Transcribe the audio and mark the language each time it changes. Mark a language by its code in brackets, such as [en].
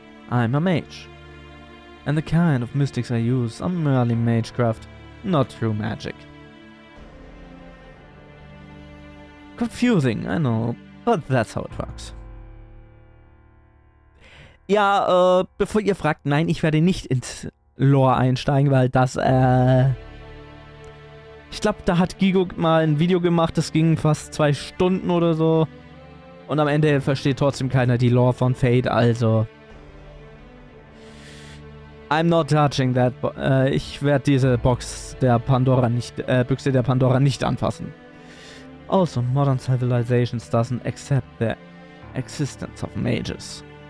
[en] I'm a mage, and the kind of mystics I use are merely magecraft, not true magic. Confusing, I know, but that's how it works. [de] Ja, bevor ihr fragt, nein, ich werde nicht ins Lore einsteigen, weil das, ich glaube, da hat Gigo mal ein Video gemacht, das ging fast 2 Stunden oder so. Und am Ende versteht trotzdem keiner die Lore von Fate, also... [en] I'm not touching that, [de] ich werde diese Büchse der Pandora nicht anfassen. [en] Also, modern civilizations doesn't accept the existence of mages.